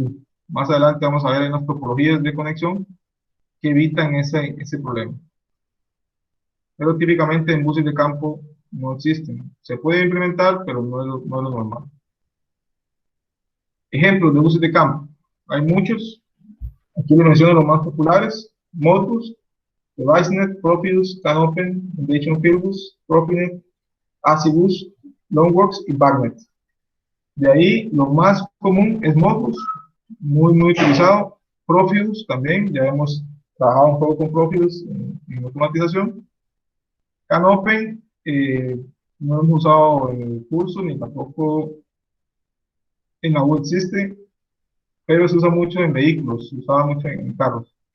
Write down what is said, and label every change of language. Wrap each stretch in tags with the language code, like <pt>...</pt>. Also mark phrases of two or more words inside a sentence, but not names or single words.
<es>Más adelante vamos a ver en las topologías de conexión que evitan ese problema. Pero típicamente en buses de campo no existen. Se puede implementar, pero no es lo normal. Ejemplos de buses de campo. Hay muchos. Aquí les menciono los más populares. Modbus, DeviceNet, Profibus, CANopen, Foundation Filbus, Profinet, ACIBus, Longworks y BACnet. De ahí, lo más común es Modbus, muy utilizado. Profibus también, ya hemos trabajado un poco con Profibus en automatización. CANopen, no hemos usado en el curso, ni tampoco en la web existe, pero se usa mucho en vehículos, se usaba mucho en carros.</es>